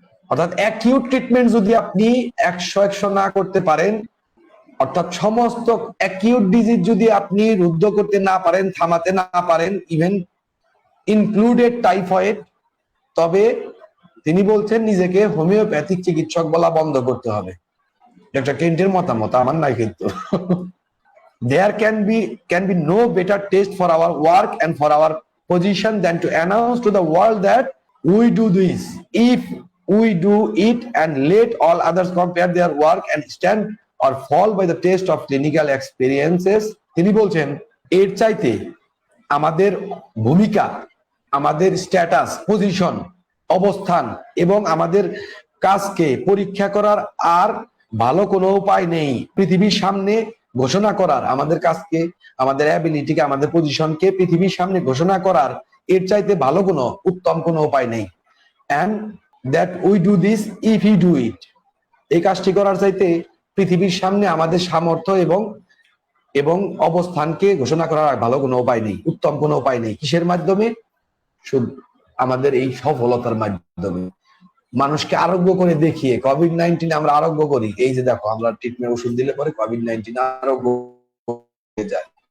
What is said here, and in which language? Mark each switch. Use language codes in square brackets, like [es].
[bn] অর্থাৎ acute treatment যদি আপনি 100 না করতে পারেন, অর্থাৎ সমস্ত অ্যাকিউট ডিজিজ যদি আপনি রুদ্ধ করতে না পারেন, থামাতে না পারেন, ইভেন ইনক্লুডেড টাইফয়েড, তবে তিনি বলছেন নিজেকে হোমিওপ্যাথিক চিকিৎসক বলা বন্ধ করতে হবে। ডক্টর কেন্টের মতামত, আমার নাই কিন্তু। [en] There can be no better test for our work and for our position than to announce to the world that we do this. If we do it and let all others compare their work and stand or fall by the test of clinical experiences. [bn] তিনি বলছেন এর চাইতে আমাদের ভূমিকা, আমাদের status, position, অবস্থান এবং আমাদের কাজকে পরীক্ষা করার আর ভালো কোনো উপায় নেই। পৃথিবীর সামনে ঘোষণা করার, আমাদের কাজকে, আমাদের অ্যাবিলিটিকে, আমাদের পজিশনকে পৃথিবীর সামনে ঘোষণা করার এর চাইতে ভালো কোনো উত্তম কোনো উপায় নেই। [en] and that we do this if we do it. [bn] এই কাজটি করার চাইতে পৃথিবীর সামনে আমাদের সামর্থ্য এবং অবস্থানকে ঘোষণা করার ভালো কোনো উপায় নেই, উত্তম কোনো উপায় নেই। কিসের মাধ্যমে? শুধু আমাদের এই সফলতার মাধ্যমে, মানুষকে আরোগ্য করে দেখিয়ে। কোভিড-19 আমরা আরোগ্য করি, এই যে দেখো আমরা ট্রিটমেন্ট ওষুধ দিলে পরে কোভিড-19 আরোগ্য হয়ে যায়।